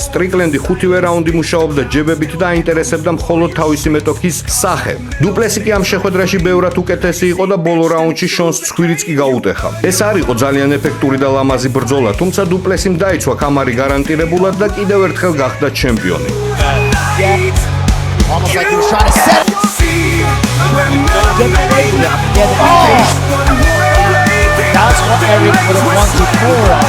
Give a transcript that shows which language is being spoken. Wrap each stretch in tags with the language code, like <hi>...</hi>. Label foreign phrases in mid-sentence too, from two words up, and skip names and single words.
<ka>სტრიკლენდი 5-ვე რაუნდი მუშაობდა ჯებებით და აინტერესებდა მხოლოდ თავისი მეტოქის სახე. დუპლესი კი ამ შეხვედრაში ბევრად უკეთესი იყო და ბოლო რაუნდში შონს ცხვირიც კი გაუტეხა. ეს არ იყო ძალიან ეფექტური და ლამაზი ბრძოლა, თუმცა დუპლესიმ დაიცვა კამარი გარანტირებულად და კიდევ ერთხელ გახდა ჩემპიონი.</ka> <en>Almost like he was trying to set it. that's what Eric would have wanted more.</en>